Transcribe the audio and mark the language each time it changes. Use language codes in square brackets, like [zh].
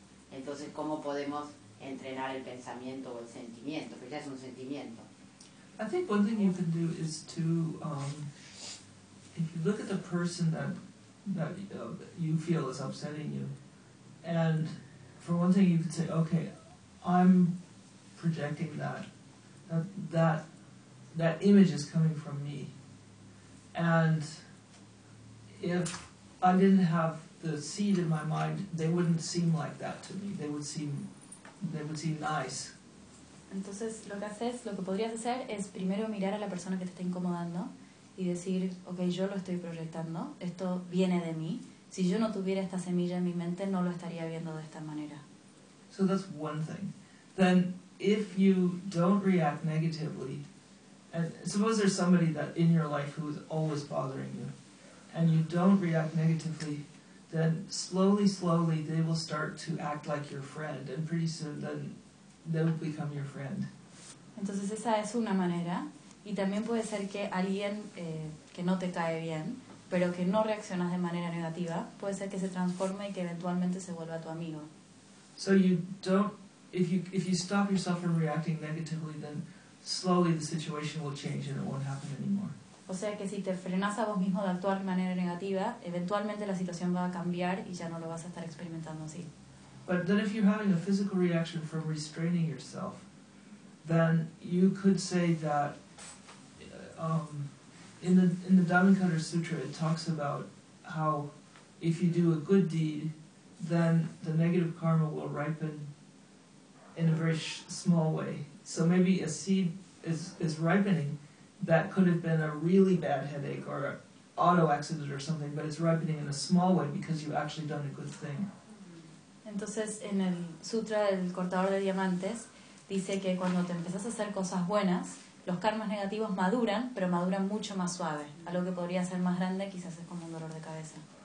[es] Entonces, ¿cómo podemos entrenar el pensamiento o el sentimiento? Porque ya es un sentimiento. [en] I think one thing you can do is to, if you look at the person that you feel is upsetting you, and for one thing you could say, okay, I'm projecting that image is coming from me, and if I didn't have the seed in my mind, they wouldn't seem like that to me. They would seem nice. [es] Entonces lo que podrías hacer es primero mirar a la persona que te está incomodando y decir, okay, yo lo estoy proyectando, esto viene de mí. Si yo no tuviera esta semilla en mi mente, no lo estaría viendo de esta manera. [en] So that's one thing. Then if you don't react negatively, and suppose there's somebody that in your life who is always bothering you, and you don't react negatively, then slowly, slowly they will start to act like your friend, and pretty soon then they will become your friend. [es] Entonces esa es una manera. Y también puede ser que alguien que no te cae bien, pero que no reaccionas de manera negativa, puede ser que se transforme y que eventualmente se vuelva tu amigo. [en] So you don't, if you stop yourself from reacting negatively, then slowly the situation will change and it won't happen anymore. [es] O sea que si te frenas a vos mismo de actuar de manera negativa, eventualmente la situación va a cambiar y ya no lo vas a estar experimentando así. [en] But then if you're having a physical reaction from restraining yourself, then you could say that in the Diamond Cutter Sutra, it talks about how if you do a good deed, then the negative karma will ripen in a very small way. So maybe a seed is ripening that could have been a really bad headache or an auto accident or something, but it's ripening in a small way because you've actually done a good thing. [es] Entonces, en el Sutra del Cortador de Diamantes, dice que cuando te empezás a hacer cosas buenas, los karmas negativos maduran, pero maduran mucho más suave. Algo que podría ser más grande quizás es como un dolor de cabeza.